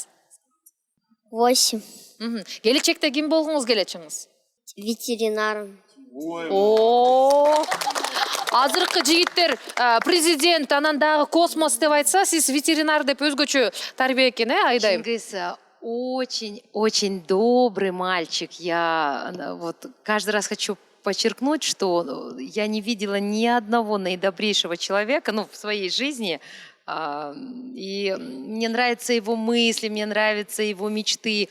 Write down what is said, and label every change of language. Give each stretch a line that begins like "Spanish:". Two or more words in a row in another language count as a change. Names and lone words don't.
Kyrgyz: 8. Келечекте ким болгуңуз келет, Чыңгыз? Ветеринарым. Азыркы жигиттер президент, анан дагы космос деп айтса, сиз ветеринар деп өзгөчө тарбия экен, Айдайым?
Russian: Чыңгыз очень добрый мальчик. Я вот каждый раз хочу подчеркнуть, что я не видела ни одного наидобрейшего человека, в своей жизни. И мне нравятся его мысли, мне нравятся его мечты.